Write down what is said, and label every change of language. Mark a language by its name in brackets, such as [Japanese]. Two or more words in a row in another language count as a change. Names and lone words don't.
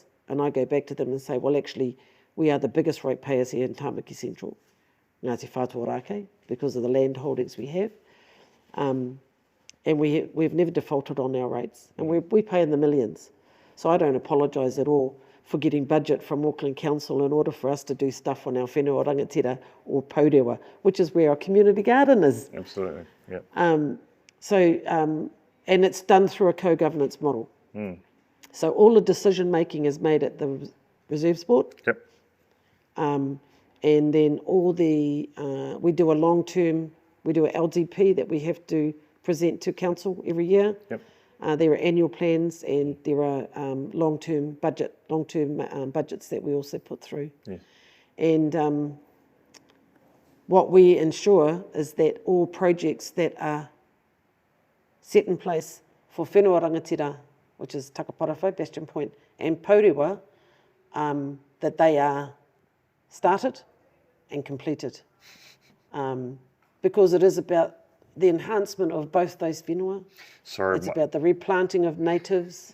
[English] And I go back to them and say, well, actually, we are the biggest ratepayers here in Tāmaki Central, Ngāti Whātua Ōrākei, because of the land holdings we have. And we've never defaulted on our rates, and we pay in the millions. So I don't apologise at all for getting budget from Auckland Council in order for us to do stuff on our [Māori] whenua rangatira [English] or Pourewa, which is where our community garden is. Absolutely, yeah. And it's done through a co-governance model. So all the decision making is made at the Reserves Board. Yep. And then we do a long-term, we do an LDP that we have to present to council every year. Yep. There are annual plans and there are long-term budgets that we also put through. Yeah. And what we ensure is that all projects that are set in place for [Māori] whenua rangatira, [English] which is Takaparawhau, Bastion Point, and Pourewa, that they are started and completed. Because it is about the enhancement of both those whenua. Sorry, it's about the replanting of natives.